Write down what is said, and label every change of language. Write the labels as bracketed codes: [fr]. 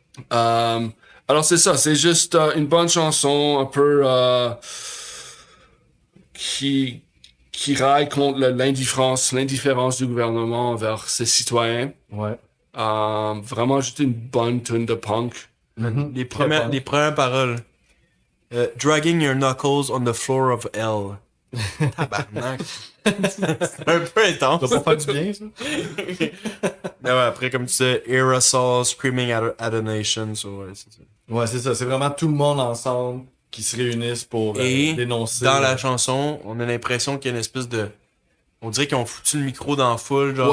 [fr] Alors c'est ça, c'est juste une bonne chanson, un peu qui raille contre l'indifférence du gouvernement envers ses citoyens. Ouais. Vraiment juste une bonne tune de punk. Les premières paroles. [en] Dragging your knuckles on the floor of hell. [fr] Tabarnak. C'est un peu intense. Ça va pas faire du bien, ça? Mais ouais, après, comme tu sais, [en] aerosol, screaming at a nation. So, [fr] ouais, c'est ça. Ouais, c'est ça. C'est vraiment tout le monde ensemble qui se réunissent pour Et dénoncer. dans la chanson, on a l'impression qu'il y a une espèce de... On dirait qu'ils ont foutu le micro dans la foule, genre.